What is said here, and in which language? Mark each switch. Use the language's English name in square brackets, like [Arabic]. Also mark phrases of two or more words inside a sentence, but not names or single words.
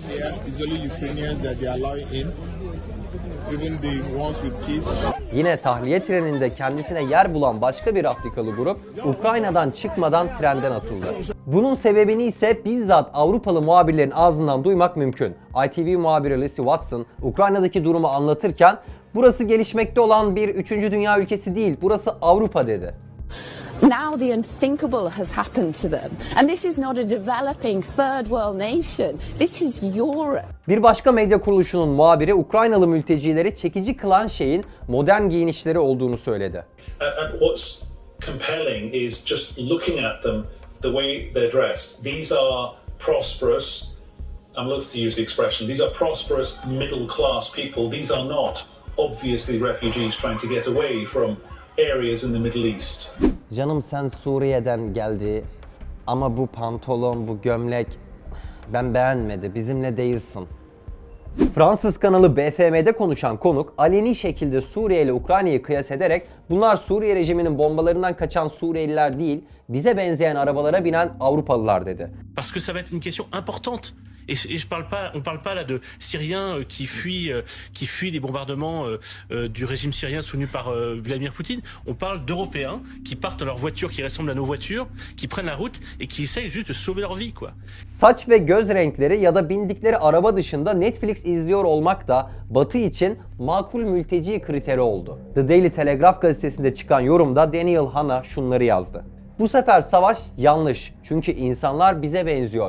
[Turkish] Yine tahliye treninde kendisine yer bulan başka bir Afrikalı grup Ukrayna'dan çıkmadan trenden atıldı. Bunun sebebini ise bizzat Avrupalı muhabirlerin ağzından duymak mümkün. ITV muhabiri Lucy Watson Ukrayna'daki durumu anlatırken burası gelişmekte olan bir 3. dünya ülkesi değil, burası Avrupa dedi. [English] Now the unthinkable has happened to them. And this is not a developing third world nation. This is Europe. [Turkish] Bir başka medya kuruluşunun muhabiri Ukraynalı mültecileri çekici kılan şeyin modern giyinişleri olduğunu söyledi. [English] And what's compelling is just looking at them, the way they're dressed. These are prosperous, I'm loath to use the expression, these are prosperous middle class people. These are not obviously refugees trying to get away from areas in the Middle East. [Turkish] Canım sen Suriye'den geldi ama bu pantolon, bu gömlek ben beğenmedi, bizimle değilsin. Fransız kanalı BFM'de konuşan konuk aleni şekilde Suriye ile Ukrayna'yı kıyas ederek bunlar Suriye rejiminin bombalarından kaçan Suriyeliler değil, bize benzeyen arabalara binen Avrupalılar dedi. [French] Parce que ça va être une question importante. Et on parle pas là de Syriens qui fuient des bombardements du régime syrien soutenu par Vladimir Poutine. On parle d'Européens qui partent à leurs voitures qui ressemblent à nos voitures, qui prennent la route et qui essayent juste de sauver leur vie quoi. [Turkish] Saç ve göz renkleri ya da bindikleri araba dışında Netflix izliyor olmak da Batı için makul mülteci kriteri oldu. The Daily Telegraph gazetesinde çıkan yorumda Daniel Hanna şunları yazdı. Bu sefer savaş yanlış çünkü insanlar bize benziyor.